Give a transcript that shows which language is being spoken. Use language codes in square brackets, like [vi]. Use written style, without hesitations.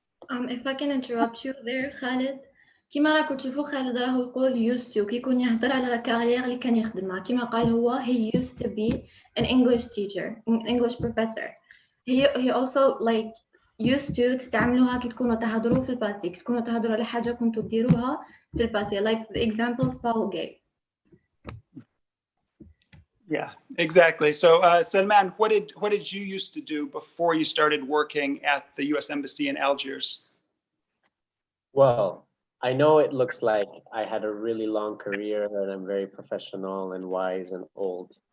[en] If I can interrupt you there, Khalid. [ar] كما راكم تشوفوا خالد راهو يقول [en] used to [ar] كي يكون يهضر على الكارير اللي كان يخدمها كما قال هو [en] he used to be an English teacher, an English professor. He also like used to [ar] تستعملوها كي تكونوا تهضروا في الباسي كي تكونوا تهضروا على حاجة كنتوا تديروها في الباسي [en] like the examples Paul gave. Yeah, exactly. So Salman, what did you used to do before you started working at the U.S. Embassy in Algiers? Well, I know it looks like I had a really long career and I'm very professional and wise and old.